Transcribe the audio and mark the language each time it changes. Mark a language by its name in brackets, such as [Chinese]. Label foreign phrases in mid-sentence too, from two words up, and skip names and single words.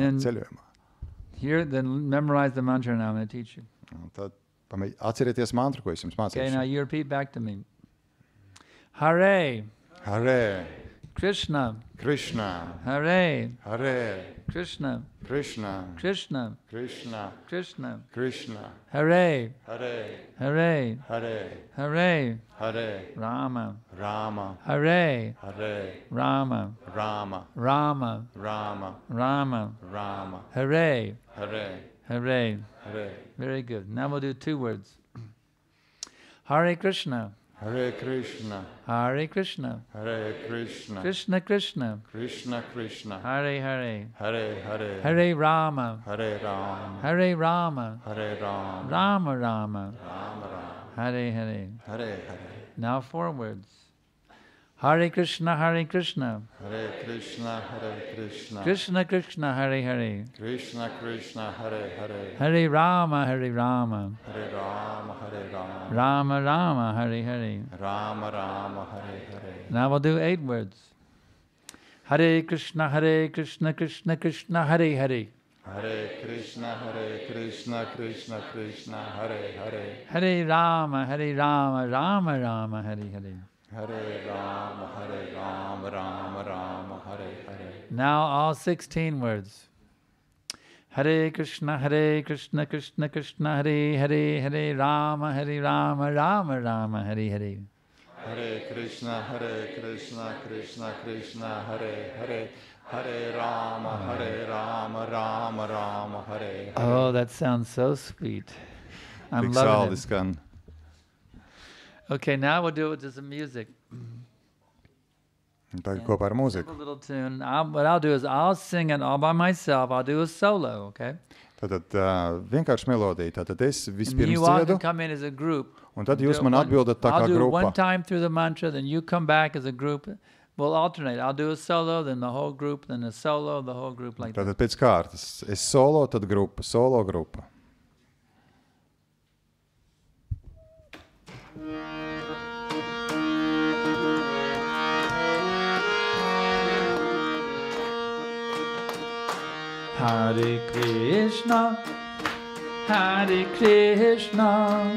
[English] Then- [Latvian] ceļojumā, [English] then memorize the mantra now I'm going to teach you. [Latvian] un tad atcerieties mantru, ko es jums [English] Okay, now [Latvian] mācīšu. [English] you repeat back to me. [Sanskrit] Hare Hare, Krishna, Krishna, Hare Hare, Krishna, Krishna, Krishna, Krishna, Krishna, Krishna, Hare, Hare, Hare, Hare, Hare, Hare, Rama, Rama, Hare, Hare, Rama, Rama, Rama, Rama, Rama, Rama, Hare, Hare, Hare. Hare, [English] Very good. Now we'll do 2 words. [Sanskrit] Hare Krishna, Hare Krishna, Hare Krishna, Hare Krishna, Krishna Krishna, Krishna Krishna, Hare Hare, Hare Hare, Hare Rama, Hare Rama, Hare Rama, Hare Rama, Rama Rama, Rama Rama, Hare Hare. Hare Hare, [English] Now 4 words. [Sanskrit] Hare Krishna, Hare Krishna, Hare Krishna, Hare Krishna, Krishna Krishna, Hare Hare, Krishna Krishna, Hare Hare, Hare Rama, Hare Rama, Hare Rama, Hare Rama, Rama Rama, Hare Hare. Rama Rama, Hare Hare. [English] Now we'll do 8 words. [Sanskrit] Hare Krishna, Krishna Krishna, Hare Hare. Hare Krishna, Krishna Krishna, Hare Hare. Hare Rama, Rama Rama, Hare Hare. Hare Rama, Rama Rama, Hare Hare. [English] Now all 16 words. [Sanskrit] Hare Krishna, Krishna Krishna, Hare Hare, Hare Rama, Rama Rama, Hare Hare. Hare Krishna, Krishna Krishna, Hare Hare. Hare Rama, Rama Rama, Hare Hare. [English] Oh, that sounds so sweet. I'm [Latvian] Tik [English] loving [Latvian] saldi [English] it. [Latvian] skan. [English] Okay, now we'll do it with just some music. [Latvian] Tagad kopā ar [English] A [Latvian] mūziku. [English] little tune. What I'll do is I'll sing it all by myself. I'll do a solo, okay? [Latvian] Tātad vienkārši melodija. Tātad es [English] And [Latvian] vispirms [English] you all [Latvian] dziedu, [English] can come in as a group. [Latvian] un tad [English] Do [Latvian] jūs [English] it [Latvian] man atbildat tā kā [English] I'll do it one [Latvian] grupa. [English] time through the mantra, then you come back as a group. We'll alternate. I'll do a solo, then the whole group, then a solo, the whole group like that. [Latvian] Tātad pēc kārtas. Es solo, tad grupa. Solo grupa. [Sanskrit] Hare Krishna, Hare Krishna,